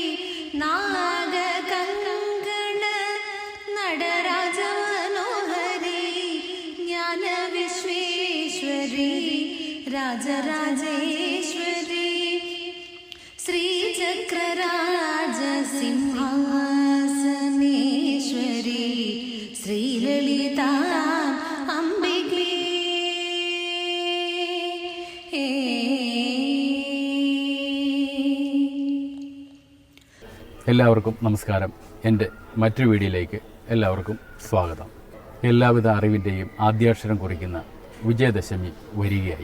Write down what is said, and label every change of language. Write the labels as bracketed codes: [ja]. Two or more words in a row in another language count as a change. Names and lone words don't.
[sa] नागकङ्गण नटराज मनोहरी ज्ञान विश्वेश्वरी राजराजेश्वरी श्रीचक्रराजसिंहासनेश्वरी श्रीललिता [ml] എല്ലാവർക്കും നമസ്കാരം. എൻ്റെ മറ്റൊരു വീഡിയോയിലേക്ക് എല്ലാവർക്കും സ്വാഗതം. എല്ലാവിധ അറിവിൻ്റെയും ആദ്യാക്ഷരം കുറിക്കുന്ന വിജയദശമി വരികയായി.